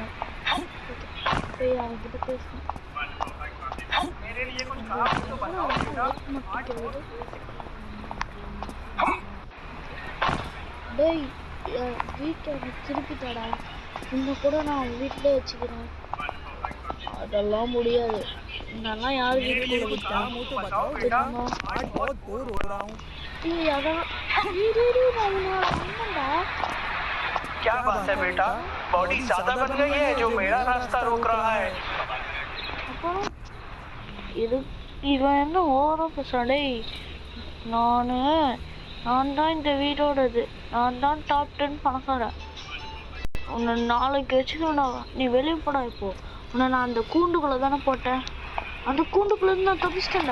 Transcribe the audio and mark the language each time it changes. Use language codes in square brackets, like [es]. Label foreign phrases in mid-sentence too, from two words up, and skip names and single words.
[ta] போய் அவன்கிட்ட பேசணும். டேய் வீட்டை திருப்பிட்டாடா. இன்னும் கூட நான் அவன் வீட்டிலே வச்சுக்கிறேன். அதெல்லாம் முடியாது. இதெல்லாம் யாரு வீட்டுக்குள்ள விட்டா? [hi] क्या बात है बेटा, बॉडी ज्यादा बन गई है जो मेरा रास्ता रोक रहा है. [ta] இவன் என்ன ஓவரா பேசுறான்? நான் தான் இந்த வீடோடது. நான் தான் டாப் 10 பணக்காரன். உன்னை நாளைக்கு வச்சுக்கணும். நீ வெளியே போடா. இப்போ உன்னை நான் அந்த கூண்டுக்குள்ள தானே போட்டேன். அந்த கூண்டுக்குள்ள இருந்து நான் தப்பிச்சிட்டேன்டா.